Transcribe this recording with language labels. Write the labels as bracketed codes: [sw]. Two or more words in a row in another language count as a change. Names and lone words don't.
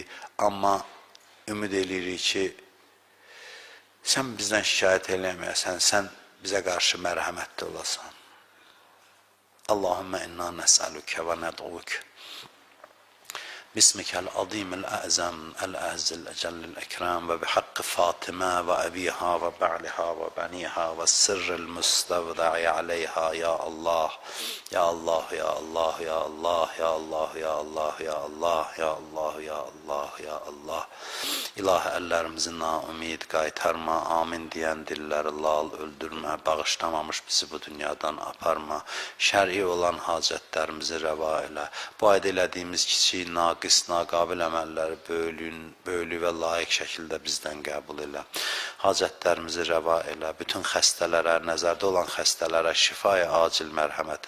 [az] Amma ümid edirik ki, sən bizdən şikayət eləməyəsən, sən bizə qarşı mərhəmətli olasan. [ar] اللهم إنا نسألك وندعوك. بسمك العظيم الأعظم، الأعز، الأجل الأكرم وبحق فاطمة وأبيها وبعلها وبنيها والسر المستودع عليها, يا الله، يا الله، يا الله، يا الله، يا الله، يا الله، يا الله، يا الله، يا الله، يا الله. [az] İlahi, əllərimizi naumid qaytarma, amin deyən dilləri lal öldürmə, bağışlamamış bizi bu dünyadan aparma, şəri olan hacətlərimizi rəva elə, bu ayda elədiyimiz kiçik, naqis, naqabil əməlləri böylü və layiq şəkildə bizdən qəbul elə, hacətlərimizi rəva elə, bütün xəstələrə, nəzərdə olan xəstələrə şifaya acil mərhəmət